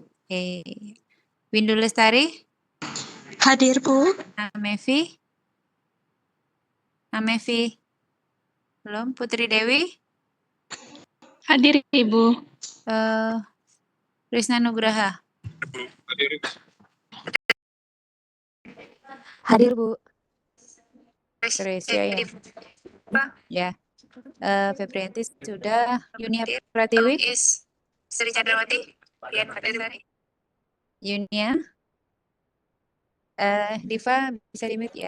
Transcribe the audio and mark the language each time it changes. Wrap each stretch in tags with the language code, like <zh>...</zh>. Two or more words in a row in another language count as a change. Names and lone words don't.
<id>Windu Lestari, Hadir, Bu. Amevi, belum. Putri Dewi, Hadir, Ibu. Krisna Nugraha, Hadir, Ibu. Hadir Bu. Tresia ya. Ya. Febrianti sudah, Yunia Pratiwi, Sri Chandrawati, Dian Mertasari, Yunia, Diva bisa di-mute ya?</id>